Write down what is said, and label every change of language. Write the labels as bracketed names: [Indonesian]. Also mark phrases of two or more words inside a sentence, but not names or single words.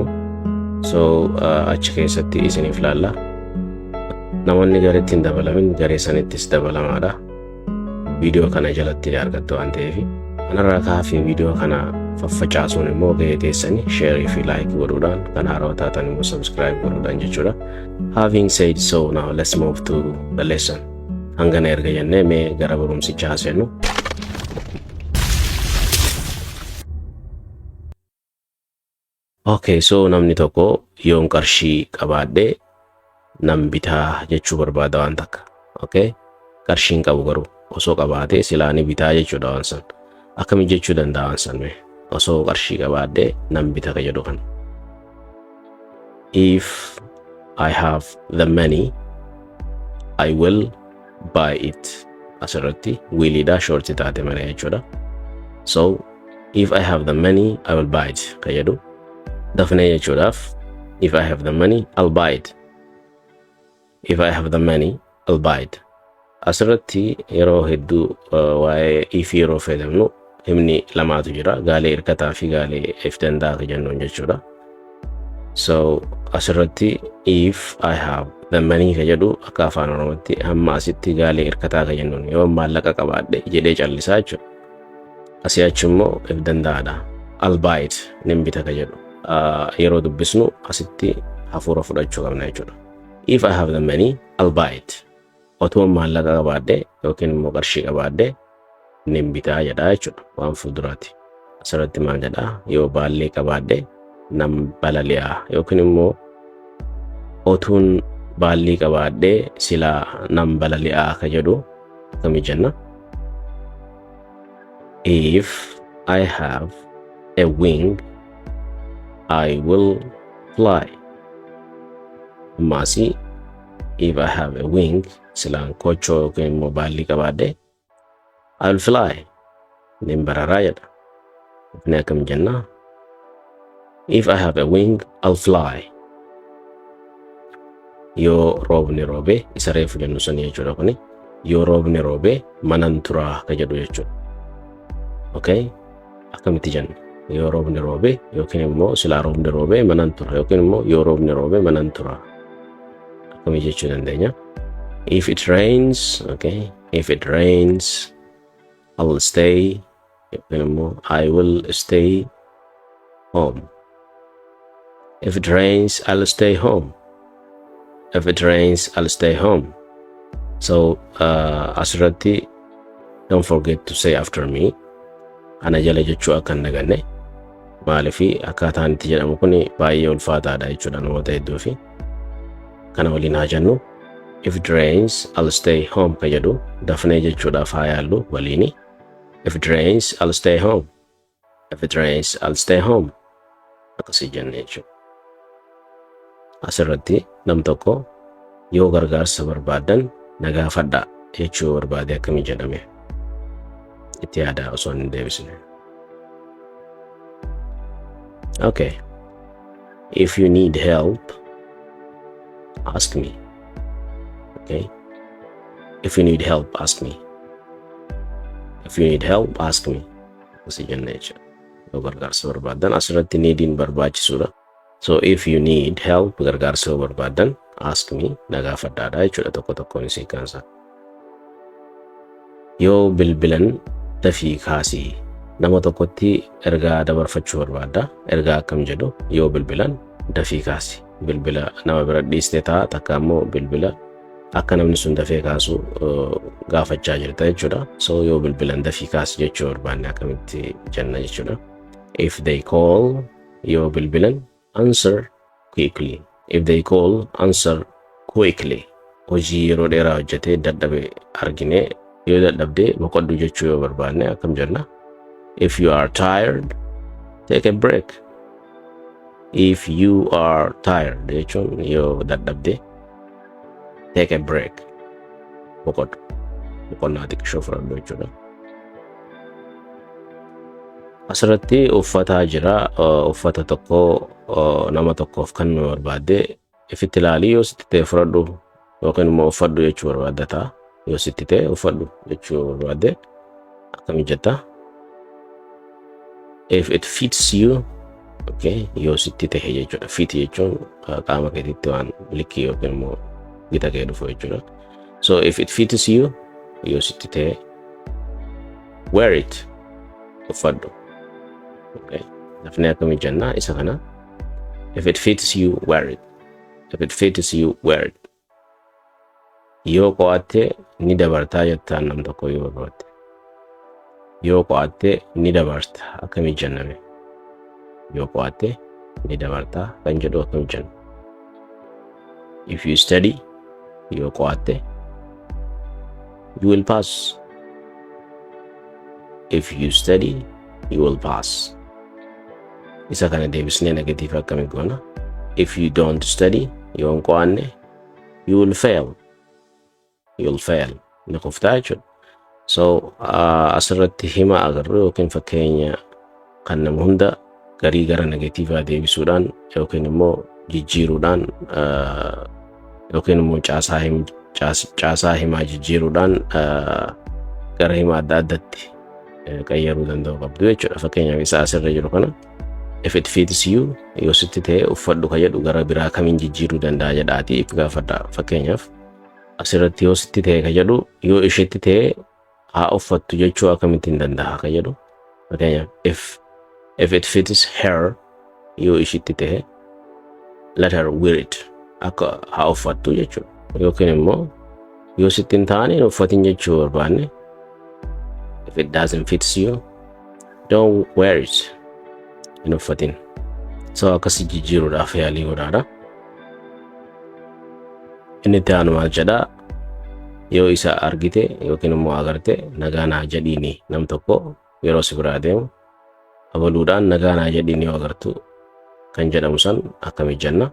[Oromo] So achi keessatti isiniif laalla. Namoonni gareetti hin dabalamin garee sanittis dabalamaadha. Viidiyoo kana jalatti argattu waan ta'eef anarraa kaafii viidiyoo kana faffacaasuun immoo gahee teessanii share fi like godhuudhaan kan haaraa taatan immoo subscribe godhuudhaan jechuudha. [English] Having said so, now let's move to the lesson. [Oromo] Hangana erga jennee mee gara barumsichaa seennu. [English] Okay, so [Oromo] namni tokko yoon qarshii qabaadhee nan bitaa jechuu barbaada waan takka. Okay, qarshiin qabu garuu osoo qabaatee silaani bitaa jechuudha waan san. Akkami jechuu danda'a waan san mee osoo qarshii qabaadhee nan bita ka jedhu kana. [English] If I have the money I will buy it. [Oromo] Asirratti willidha shorti taate malee jechuudha. So [English] if I have the money I will buy it [Oromo] ka jedhu dafnee jechuudhaaf [English] if I have the money I'll buy it. If I have the money I'll buy it. [Oromo] Asirratti yeroo hedduu waa'ee if yeroo fayyadamnu himni lamaatu jira. Gaalee hirkataa fi gaalee if danda'a ka jennuun jechuudha. So asirratti [English] if I have the money [Oromo] ka jedhu akka afaan oromootti hamma asitti gaalee hirkataa ka jennuun yoo maallaqa qabaadhe jedhee callisaa jechuudha. Asii achi immoo if danda'aadha. [English] I'll buy it [Oromo] nin bita ka jedhu yeroo dubbisnu asitti hafuura fudhachuu qabna jechuudha. [English] If I have the money I'll buy it. [Oromo] Otoo maallaqa qabaadhe yookiin immoo qarshii qabaadhe nin bitaa jedha jechuudha waan fuulduraati. Asirratti maal jedha yoo baallee qabaadhe nam balali'a yookiin immoo otuun baalli qabaadhee silaa nam balali'a ka jedhu akkami jenna? [English] If I have a wing, I will fly. Masi, if I have a wing, [Oromo] silang kocho yookiin immoo baalli qabaadhee [English] I will fly. [Oromo] Nimbararaa jedha. Ni akkam jenna? [English] If I have a wing, I'll fly. [Oromo] Yoo roobni roobe, isa reefu jennu sanii jechuudha kuni. Yoo roobni roobe manan turaa ka jedhu jechuudha. Okay? Akkamitti jenna? Yoo roobni roobe yookiin immoo silaa roobni roobe manan tura yookiin immoo yoo roobni roobe manan tura. Akkami jechuu dandeenya? [English] If it rains, okay? If it rains, I'll stay. [Oromo] Yookiin immoo [English] I will stay home. If it rains, I'll stay home. If it rains, I'll stay home. So, asirratti, don't forget to say after me. [Oromo] Ana jala jechuu akka hin daganne. Maaliifi akkaataan itti jedhamu kuni baay'ee ulfaataadha jechuudha namoota hedduu fi kana waliin haa jennu. [English] If it rains, I'll stay home [Oromo] ka jedhu dafnee jechuudhaaf haa yaallu waliini. [English] If it rains, I'll stay home. If it rains, I'll stay home. [Oromo] Akkasii jenne jechuudha. Asirratti nam tokko yoo gargaarsa barbaadan na gaafadhaa jechuu barbaade akkamii jedhame itti yaadaa osoo hin deebisne. [English] Okay. If you need help, ask me. Okay. If you need help, ask me. If you need help, ask me. [Oromo] Akkasii jenne jechuudha. Yoo gargaarsa barbaadan asirratti neediin barbaachisuudha. [English] So if you need help, [Oromo] gargaarsa barbaadan [English] ask me, [Oromo] na gaafadhaadha jechuudha tokko tokkoon isii kansa. Yoo bilbilan dafii kaasii nama tokkotti ergaa dabarfachuu barbaada. Ergaa akkam jedhu yoo bilbilan dafii kaasi. Bilbila nama bira dhiistee ta'a takka immoo bilbila akka namni sun dafee kaasu gaafachaa jirta jechuudha. So yoo bilbilan dafii kaasi jechuu barbaanne akkamitti jenna jechuudha. [English] If they call, [Oromo] yoo bilbilan [English] answer quickly. If they call, answer quickly. [Oromo] Hojii yeroo dheeraa hojjetee dadhabe argine yoo dadhabde boqoddu jechuu yoo barbaanne akkam jenna? [English] If you are tired, take a break. If you are tired [Oromo] jechuun yoo dadhabde [English] take a break. [Oromo] Boqoddu. Boqonnaa xiqqoo fudhadhu jechuudha. Asirratti uffata jira. Uffata tokko nama tokkoof kan barbaade ifitti ilaalii yoo sitti ta'e fudhadhu yookiin immoo uffadhu jechuu barbaadda ta'a. Yoo sitti ta'e uffadhu jechuu barbaadde akkami jetta? [English] If it fits you, [Oromo] okay, yoo sitti ta'e jechuudha. Fit jechuun qaama keetitti waan likkii yookiin immoo gita kee dhufu jechuudha. [English] So if it fits you, [Oromo] yoo sitti ta'e [English] wear it. [Oromo] Uffadhu. Okay. Dafnee akkami jenna isa kana? [English] If it fits you, wear it. If it fits you, wear it. [Oromo] Yoo qo'atte ni dabartaa jettaan nam tokko yoo barbaadde. Yoo qo'atte ni dabarta akkami jenname? Yoo qo'atte ni dabartaa kan jedhu akkami jenna? [English] If you study, [Oromo] yoo qo'atte [English] you will pass. If you study, you will pass. [Oromo] Isa kana deebisnee negative akkami goona? [English] If you don't study, [Oromo] yoo hin qo'anne, [English] you will fail. You will fail. [Oromo] Ni kuftaa jechuudha. So asirratti hima agarru yookiin fakkeenya kan nama hunda garii gara negatiivaa deebisuudhaan yookiin immoo jijjiiruudhaan yookiin immoo caasaa himaa jijjiiruudhaan gara hima adda addatti qayyaruu danda'u qabdu jechuudha. Fakkeenyaaf isa asirra jiru kana [English] if it fits you [Oromo] yoo sitti ta'e uffadhu ka jedhu gara biraa kamiin jijjiiruu danda'a jedhaati if gaafadha. Fakkeenyaaf asirratti yoo sitti ta'e ka jedhu yoo isheetti ta'e haa uffattu jechuu akkamittiin danda'a ka jedhu. Fakkeenyaaf [English] if it fits her [Oromo] yoo isheetti ta'e [English] let her wear it [Oromo] akka haa uffattu jechuu. Yookiin immoo yoo sitti hin taane uffatin jechuu barbaanne [English] if it doesn't fit you, don't wear it. [Oromo] In uffatin. So akkasi jijjiiruudhaaf yaalii godhaadha. Inni itti aanu maal jedhaa? Yoo isa argite yookiin immoo agarte nagaa naa jedhiini nam tokko yeroo si biraa deemu abaluudhaan nagaa naa jedhiini yoo agartu kan jedhamu san akkami jenna?